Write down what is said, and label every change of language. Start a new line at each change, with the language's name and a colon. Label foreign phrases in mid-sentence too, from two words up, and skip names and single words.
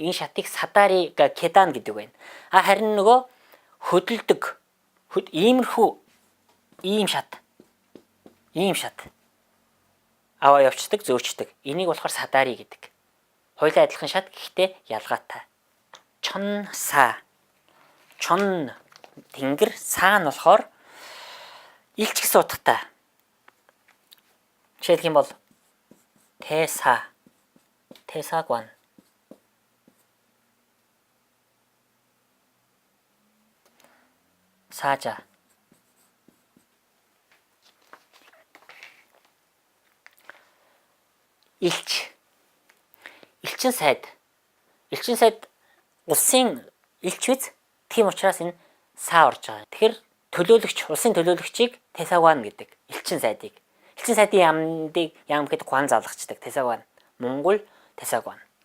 Mongolian: Энэ шатыг садари 계단 гэдэг байна. Харин нөгөө хөдөлдөг иймэрхүү ийм шат аваа явцдаг зөөчдөг. Энийг болохоор садари гэдэг. Хоёулаа адилхан шат гэхдээ ялгаатай.
Korean: 천사.
Mongolian: 천 тэнгэр, саа нь болохоор илч гэсэн утгатай. Жишээлх юм бол 대사관.
Korean: 사자. 일치.
Mongolian: элчин сайд. элчин сайд улсын элч биз? Тийм учраас энэ саа орж байгаа. Тэгэхээр төлөөлөгч, улсын төлөөлөгчийг 대사관 гэдэг. элчин сайдыг. элчин сайдын яам гэхэд гуан залгачдаг.
Korean: 대사관. Монгол 대사관.